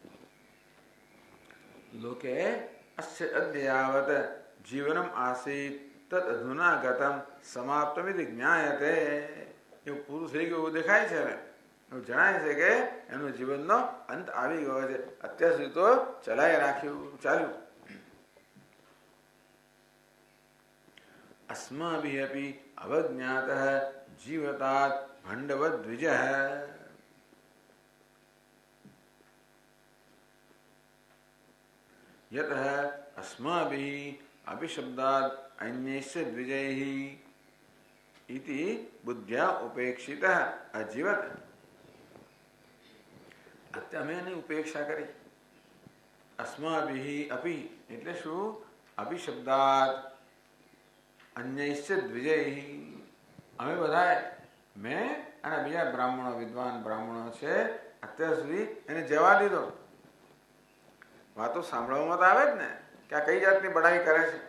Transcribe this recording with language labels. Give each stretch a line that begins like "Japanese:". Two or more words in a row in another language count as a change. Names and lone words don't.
Sanskrit: लोके अस्य अद्य यावत जीवनम आसीत तद अधुना गतम समाप्तमिति ज्ञायते.
Gujarati: એવું પૂરું થઈ ગયું એવું દેખાય છે, એવું જણાય છે કે એનું જીવનનો અંત આવી ગયો છે. અત્યાર સુધી તો ચલાવી રાખ્યું, ચાલ્યું.
Sanskrit: अस्माभिः अपि अवज्ञातः जीवतात् भण्डवद्विजः. यतः अस्माभिः अभिशब्दात् अन्यस्य द्विजैः इति बुद्ध्या उपेक्षितः अजीवत.
Gujarati: અમે એની ઉપેક્ષા કરી.
Sanskrit: अस्माभिः अपि
Gujarati: એટલે શું?
Sanskrit: अभिशब्दात अन्यैश्च द्विजैः.
Gujarati: અમે બધા, મેં અને બીજા બ્રાહ્મણો, વિદ્વાન બ્રાહ્મણો છે, અત્યાર સુધી એને જવા દીધો. વાતો સાંભળવામાં તો આવે જ ને કે આ કઈ જાતની બડાઈ કરે છે.